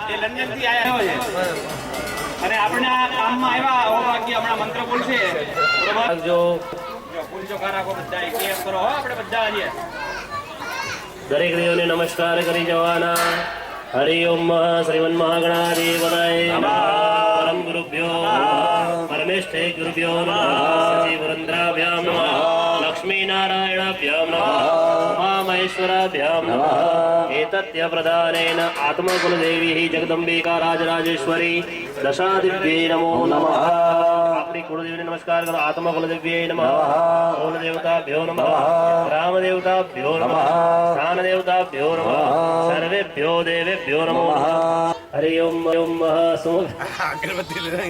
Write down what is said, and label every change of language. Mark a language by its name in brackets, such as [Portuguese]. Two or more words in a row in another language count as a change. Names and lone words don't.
[Gujarati] લંડનથી આવ્યા છે અને આપણે આ કામમાં આવ્યા હો બાકી હમણાં મંત્ર બોલશે બરોબર જો પૂછો કારાકો બધા કેમ કરો હો આપણે બધા આજે દરેક દેવને નમસ્કાર કરી જવાના [Sanskrit] હરિ ઓમ શ્રીમન મહાગણાધિપતયે પરમ ગુરુભ્યો પરમેષ્ઠે ગુરુભ્યો નમઃ સચિવરંદ્રાભ્યામ નમઃ લક્ષ્મી નારાયણાભ્યામ નમઃ ઉમામહેશ્વરાભ્યામ નમઃ एतत्य प्रदानेन आत्मकुलदेवी जगदम्बिका राजराजेश्वरी दशादिव्यै नमो नमः [Hindi] अपनी कुलदेवी नमस्कार करो [Sanskrit] आत्मकुलदेव्यै नमः कुलदेवताभ्यो नमः ग्रामदेवताभ्यो नमः स्थानदेवताभ्यो नमः सर्वेभ्यो देवेभ्यो नमो हरि ओम ओम [Hindi] अगरबत्ती ले रहे